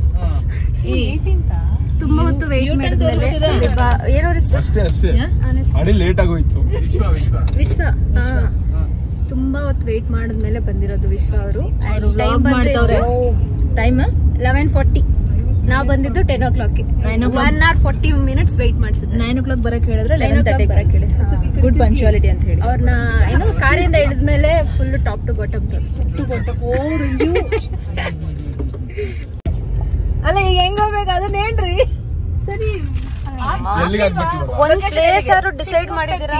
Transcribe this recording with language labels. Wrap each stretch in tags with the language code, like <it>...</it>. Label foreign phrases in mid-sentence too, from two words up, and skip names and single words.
<kn>ತುಂಬಾ ಹೊತ್ತು ವೇಟ್ ಮಾಡಿದ್ಮೇಲೆ ಏನೋ ಅಷ್ಟೇ ಅಡಿ ಲೇಟ್ ಆಗೋಯ್ತು. ವಿಶ್ವ ತುಂಬಾ ಹೊತ್ತು ವೇಟ್ ಮಾಡಿದ್ಮೇಲೆ ಬಂದಿರೋದು ವಿಶ್ವ ಅವರು. ಟೈಮ್ 11:40. ನಾವು ಬಂದಿದ್ದು 10 o'clock.</kn> <en>1 hour 40 minutes</en> <kn>ವೇಟ್ ಮಾಡಿಸಿದ್ರು. 9 o'clock ಬರಕ್ ಹೇಳಿದ್ರೆ 11:30 ಬರಕ್ ಹೇಳಿ.</kn> <en>good punctuality</en> <kn>ಅಂತ ಹೇಳಿ ಅವ್ರನ್ನ ಏನೋ ಕಾರಿಂದ ಇಳಿದ್ಮೇಲೆ</kn> <en>full top to bottom</en> <kn>ಅಲ್ಲ. ಈಗ ಹೆಂಗ್ ಹೋಗ್ಬೇಕು ಅದನ್ನ ಹೇಳ್ರಿ. ಸರಿ, ಒಂದ್ ಪ್ಲೇಸ್ ಯಾರು ಡಿಸೈಡ್ ಮಾಡಿದಿರಾ?</kn>